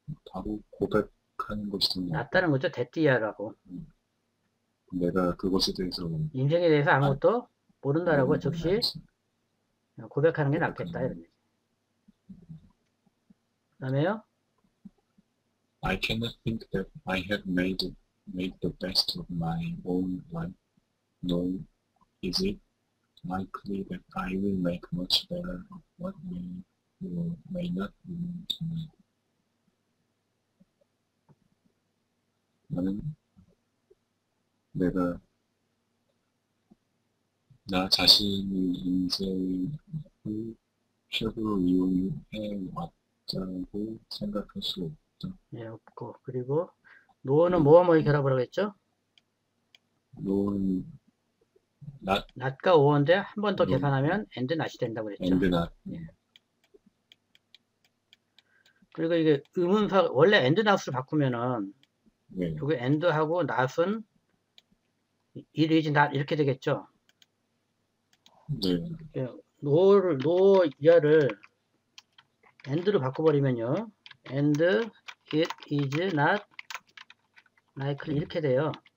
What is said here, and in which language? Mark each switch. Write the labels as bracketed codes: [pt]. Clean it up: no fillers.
[ko] 바로 고백하는 것이 낫다는 거죠. 데띠아라고. 내가 그것에 대해서 인생에 대해서 아무것도 모른다라고 즉시 고백하는 게 낫겠다 이런 얘기. 그 다음에요. [en] I cannot think that I have made the best of my own life. Nor is it likely that I will make much better of what may or may not be tonight. [ko] 나는 내가 나 자신의 인생을 최고로 이용해 왔다고 생각할 수 없다. 예, 없고. 그리고 노는 뭐뭐 결합을 했죠? 노는 낫과 오어인데 한 번 더 계산하면 and not이 된다고 그랬죠. [en] and not. [ko] 예. 그리고 이게 의문사 원래 and not으로 바꾸면은 여기 and하고 not은 [en] it is not [ko] 이렇게 되겠죠. 네. 노야를 and로 바꿔버리면요. [en] and it is not likely [ko] 이렇게 돼요.